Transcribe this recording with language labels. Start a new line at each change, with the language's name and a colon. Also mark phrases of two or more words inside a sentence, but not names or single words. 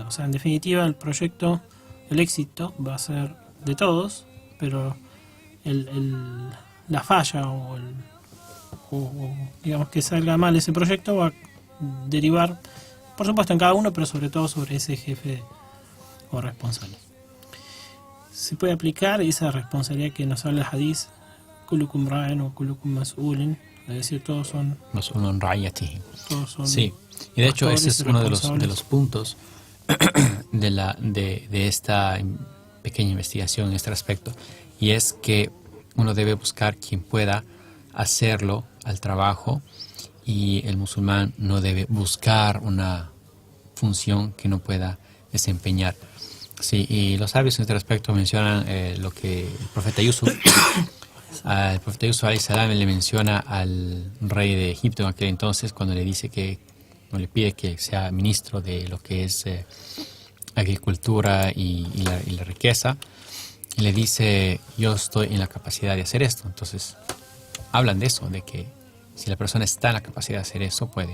Spanish: O sea, en definitiva, el proyecto, el éxito va a ser de todos, pero la falla o digamos que salga mal ese proyecto va a derivar, por supuesto, en cada uno, pero sobre todo sobre ese jefe o responsable. Se puede aplicar esa responsabilidad que nos habla el hadith,
Arabic: كلكم راع
Spanish: o
Arabic: كلكم مسؤول,
Spanish: es decir, todos son
Arabic: مسؤول رعيته.
Spanish: Todos son, sí, y de hecho ese es uno de los puntos de esta pequeña investigación en este aspecto, y es que uno debe buscar quien pueda hacerlo al trabajo, y el musulmán no debe buscar una función que no pueda desempeñar. Sí, y los sabios en este respecto mencionan lo que el profeta Yusuf, el profeta Yusuf
Arabic: عليه السلام
Spanish: le menciona al rey de Egipto en aquel entonces, cuando le dice que, no le pide que sea ministro de lo que es agricultura y la riqueza, y le dice, yo estoy en la capacidad de hacer esto. Entonces hablan de eso, de que si la persona está en la capacidad de hacer eso, puede.